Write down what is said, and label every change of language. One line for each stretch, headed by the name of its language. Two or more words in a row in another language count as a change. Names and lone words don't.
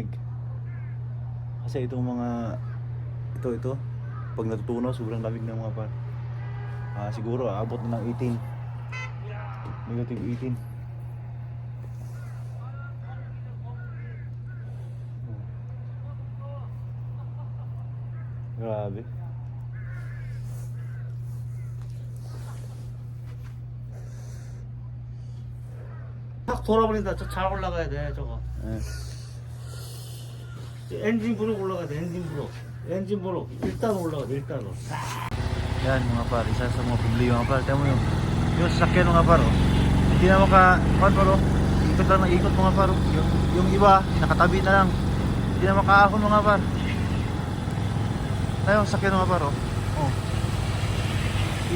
Filipino: Kasi itong mga, ito, pag natutunaw, sobrang lamig na mga par. Siguro, aabot na ng 18. Negative 18. Grabe.
Korean: 확 돌아버린다. 저 잘 올라가야 돼 저거. 엔진 브록 올라가야 돼. 엔진 브록 일단 올라가 돼. 일단으로.
Filipino: Yan mga par, isa sa mga problema mga par. Tiyan mo yung sasakyan mga par oh. Hindi na par oh. Ikot lang ng ikot mga par oh. Yung iba, nakatabi na lang. Hindi na makaahon mga par. Tayo sasakyan mga par oh.